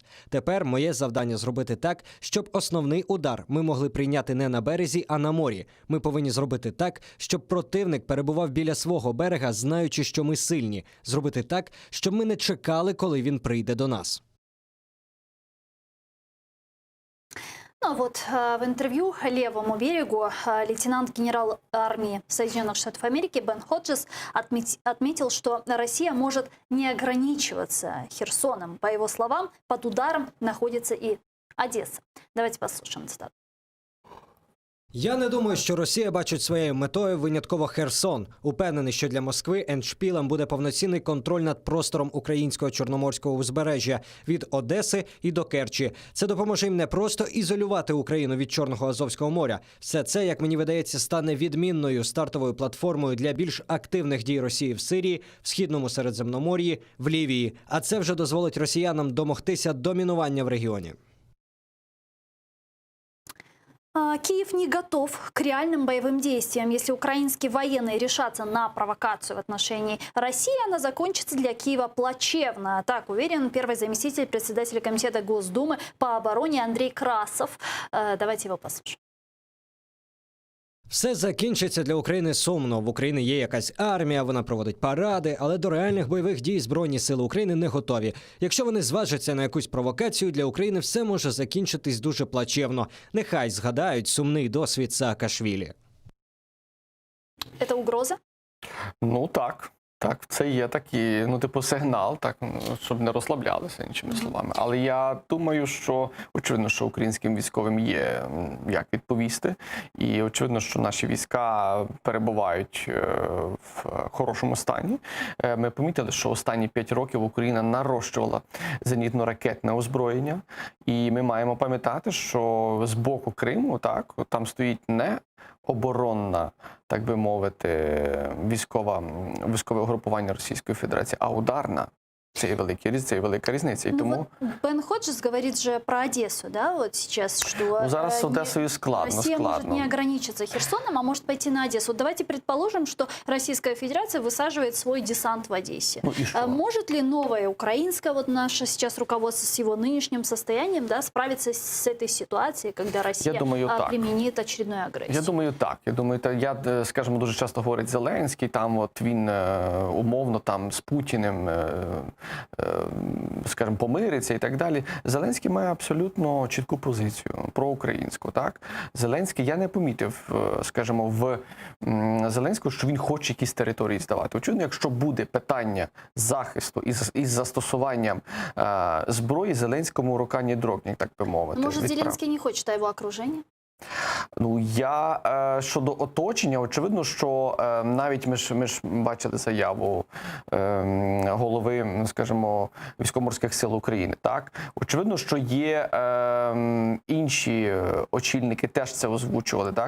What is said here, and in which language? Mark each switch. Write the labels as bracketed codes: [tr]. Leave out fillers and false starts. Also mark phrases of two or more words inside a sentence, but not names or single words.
[uk] Тепер моє завдання зробити так, щоб основний удар ми могли прийняти не на березі, а на морі. Ми повинні зробити так, щоб противник перебував біля свого берега, знаючи, що ми сильні. Зробити так, щоб ми не чекали, коли він прийде до нас. [ru] Ну вот в интервью «Левому берегу» лейтенант-генерал армии Соединенных Штатов Америки Бен Ходжес отметил, что Россия может не ограничиваться Херсоном. По его словам, под ударом находится и Одесса. Давайте послушаем цитату. [uk] Я не думаю, що Росія бачить своєю метою винятково Херсон. Упевнений, що для Москви ендшпілем буде повноцінний контроль над простором українського чорноморського узбережжя від Одеси і до Керчі. Це допоможе їм не просто ізолювати Україну від Чорного Азовського моря. Все це, як мені видається, стане відмінною стартовою платформою для більш активних дій Росії в Сирії, в Східному Середземномор'ї, в Лівії. А це вже дозволить росіянам домогтися домінування в регіоні. [ru] Киев не готов к реальным боевым действиям. Если украинские военные решатся на провокацию в отношении России, она закончится для Киева плачевно. Так уверен первый заместитель председателя комитета Госдумы по обороне Андрей Красов. Давайте его послушаем. [uk] Все закінчиться для України сумно. В Україні є якась армія, вона проводить паради, але до реальних бойових дій Збройні сили України не готові. Якщо вони зважаться на якусь провокацію, для України все може закінчитись дуже плачевно. Нехай згадають сумний досвід Саакашвілі. [ru] Это угроза? [uk] Ну так. Так, це є такий, сигнал, так, щоб не розслаблялися, іншими словами. Але я думаю, що очевидно, що українським військовим є як відповісти. І очевидно, що наші війська перебувають в хорошому стані. Ми помітили, що останні 5 років Україна нарощувала зенітно-ракетне озброєння. І ми маємо пам'ятати, що з боку Криму, так, там стоїть не оборонна, так би мовити, військове угрупування Російської Федерації, а ударна. Це є велика різниця. І тому... [ru] Вот Бен Ходжес говорит же про Одессу, да, вот сейчас, что [uk] зараз з Одесою складно. [ru] Россия может не ограничиться Херсоном, а может пойти на Одессу. Вот давайте предположим, что Российская Федерация высаживает свой десант в Одессе. Ну и что? Может ли новое украинское, вот наше сейчас руководство с его нынешним состоянием, да, справиться с этой ситуацией, когда Россия применит очередную агрессию? Я думаю, так. [uk] Я, скажімо, дуже часто говорить Зеленський, там от він умовно там з Путіним, скажімо, помириться і так далі. Зеленський має абсолютно чітку позицію проукраїнську, так? Зеленський, я не помітив, скажімо, в Зеленського, що він хоче якісь території здавати. Очевидно, якщо буде питання захисту із застосуванням зброї, Зеленському рука не дрогне, так би мовити. [ru] Может, Зеленский не хочет, а его окружение? [uk] Ну, я щодо оточення, очевидно, що навіть ми ж бачили заяву голови, скажімо, Військово-морських сил України, так? Очевидно, що є інші очільники, теж це озвучували, так?